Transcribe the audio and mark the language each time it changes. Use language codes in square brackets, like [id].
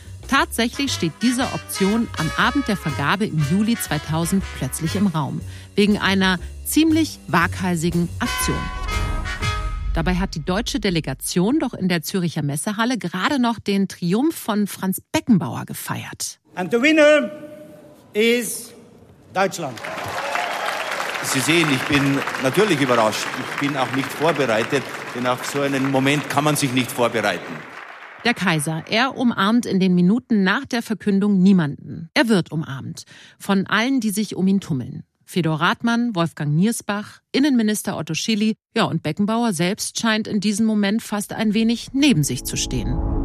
[de] Tatsächlich steht diese Option am Abend der Vergabe im Juli 2000 plötzlich im Raum. Wegen einer ziemlich waghalsigen Aktion. Dabei hat die deutsche Delegation doch in der Zürcher Messehalle gerade noch den Triumph von Franz Beckenbauer gefeiert. [en] And the winner is Deutschland. [de] Sie sehen, ich bin natürlich überrascht. Ich bin auch nicht vorbereitet, denn auf so einen Moment kann man sich nicht vorbereiten. Der Kaiser, er umarmt in den Minuten nach der Verkündung niemanden. Er wird umarmt. Von allen, die sich um ihn tummeln. Fedor Rathmann, Wolfgang Niersbach, Innenminister Otto Schily, ja, und Beckenbauer selbst scheint in diesem Moment fast ein wenig neben sich zu stehen.